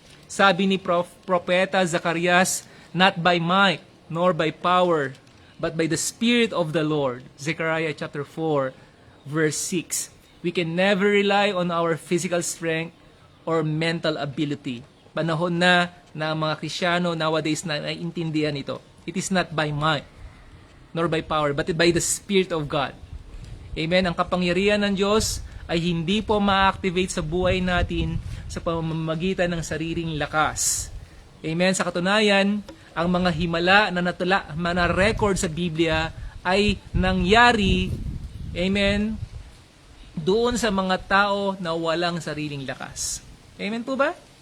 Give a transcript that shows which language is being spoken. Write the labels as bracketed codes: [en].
[tl] Sabi ni Propeta Zacarias, [en] not by might, nor by power, but by the Spirit of the Lord. Zechariah chapter 4, verse 6. We can never rely on our physical strength or mental ability. [tl] Panahon na ang mga Kristiyano nowadays na naiintindihan ito. [en] It is not by might, nor by power, but by the Spirit of God. Amen? [tl] Ang kapangyarihan ng Diyos ay hindi po ma-activate sa buhay natin sa pamamagitan ng sariling lakas. Amen? Sa katunayan, ang mga himala na record sa Biblia ay nangyari, amen, doon sa mga tao na walang sariling lakas. Amen po ba?